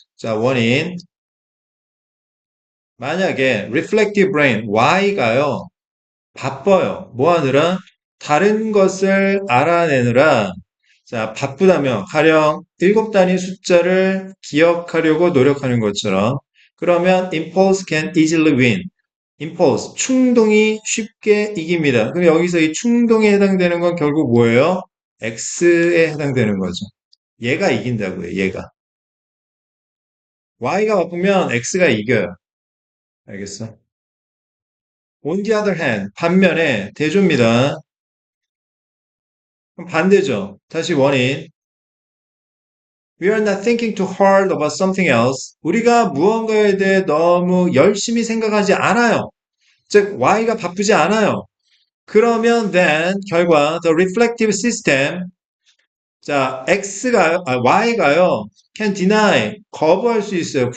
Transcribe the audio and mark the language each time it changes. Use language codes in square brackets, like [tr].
[ko] 자, 원인. 만약에 reflective brain, Y가요, 바빠요. 뭐 하느라? 다른 것을 알아내느라 자, 바쁘다면 가령 7단위 숫자를 기억하려고 노력하는 것처럼 그러면 impulse can easily win. impulse, 충동이 쉽게 이깁니다. 그럼 여기서 이 충동에 해당되는 건 결국 뭐예요? X에 해당되는 거죠. 얘가 이긴다고요, 얘가. Y가 바쁘면 X가 이겨요. 알겠어? [en] On the other hand, 반면에 대조입니다. [ko] 그럼 반대죠. 다시 원인. [en] We are not thinking too hard about something else. [ko] 우리가 무언가에 대해 너무 열심히 생각하지 않아요. 즉, Y가 바쁘지 않아요. 그러면 then, 결과, the reflective system, 자, Y가요, can deny, 거부할 수 있어요.